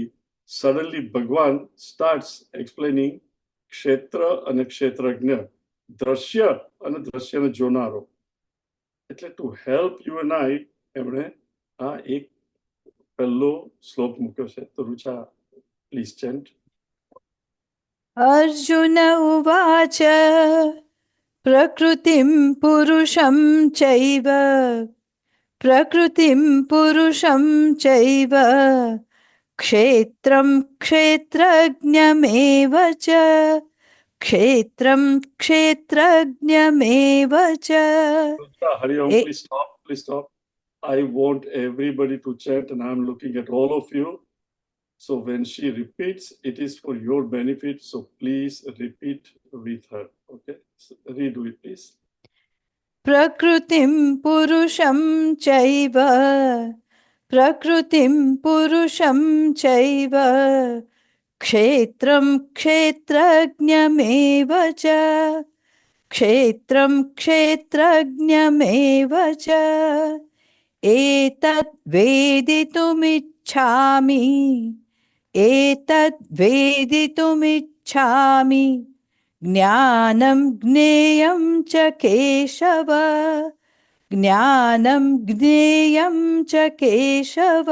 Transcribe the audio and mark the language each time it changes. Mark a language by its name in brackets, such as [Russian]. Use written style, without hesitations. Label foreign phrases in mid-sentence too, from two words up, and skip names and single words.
[English] Suddenly Bhagwan starts explaining [Gujarati] ક્ષેત્ર અને ક્ષેત્રજ્ઞ, દ્રશ્ય અને દ્રશ્યને જોનારો. એટલે [English] to help you and I [Gujarati] એમણે આ એક પહેલો શ્લોક મૂક્યો છે. તો રુચા [English] please chant. [Sanskrit] अर्जुन उवाच प्रकृतिं पुरुषं चैव प्रकृतिं पुरुषं चैव क्षेत्रं क्षेत्रज्ञमेव च क्षेत्रम् क्षेत्रज्ञमेव च. हरि ॐ, એ [English] please stop. Please stop. I want everybody to chant, and I'm looking at all of you. So when she repeats, it is for your benefit. So please repeat with her. Okay? So redo it, please. [Sanskrit] प्रकृतिम् पुरुषम् चैव, प्रकृतिम् पुरुषम् चैव, क्षेत्रम् क्षेत्रज्ञमेव च, क्षेत्रम् क्षेत्रज्ञमेव च. एतद् वेदितुमिच्छामि, एतद् वेदितुमिच्छामि, ज्ञानम् ज्ञेयं च केशव, ज्ञानम् ज्ञेयं च केशव.